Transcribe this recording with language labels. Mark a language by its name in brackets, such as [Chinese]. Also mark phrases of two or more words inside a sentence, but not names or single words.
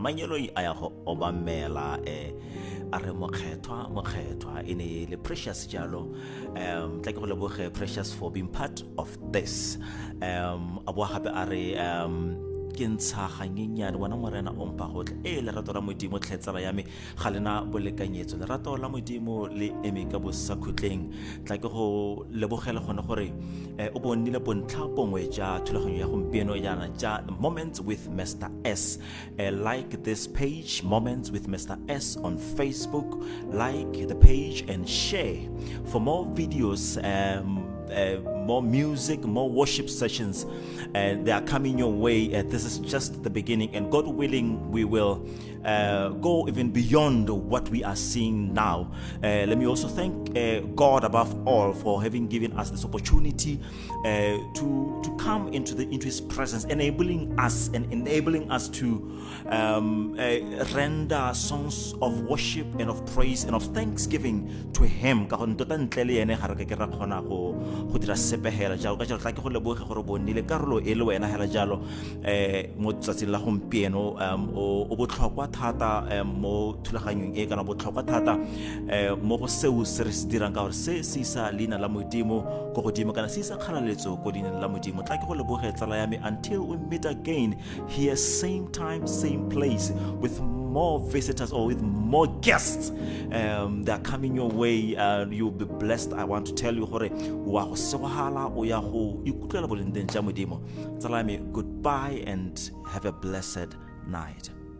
[Tswana] Mangeloi a ya go obamela a re mokgethwa ene le precious jalo tla ke go leboge precious [English] for being part of this [Tswana] a boa gape a re ke ntsha ganyenyane wana morena o mpa gotle lerato la modimo tlhetsela ya me ga lena bolekanyetso lerato la modimo le eme ka bosakhutleng tla ke go lebogela gone gore o bonile bontlha bongwe ja thulaganyo ya gompieno jana ja Moments with Mr. S. [English] Like this page, Moments with Mr. S on Facebook. Like the page and share for more videos, more music, more worship sessions, and they are coming your way. This is just the beginning, and God willing, we will go even beyond what we are seeing now. Let me also thank God above all for having given us this opportunity to come into His presence, enabling us to render songs of worship and of praise and of thanksgiving to Him. [Tswana] Go dira sepehela jalo ka jalo tla ke go leboge gore bonile karolo e le wena hela jalo mo tsatsing la gompieno o botlhokwa thata mo thulaganyong e kana botlhokwa thata mo go seo se re se dirang ka gore se se isa leina la modimo go godimo kana se isa kgalaletso go leina la modimo tla ke go leboge tsala ya me [English] until we meet again here, same time, same place, with more visitors or with more guests that are coming your way. You'll be blessed. I want to tell you, goodbye and have a blessed night.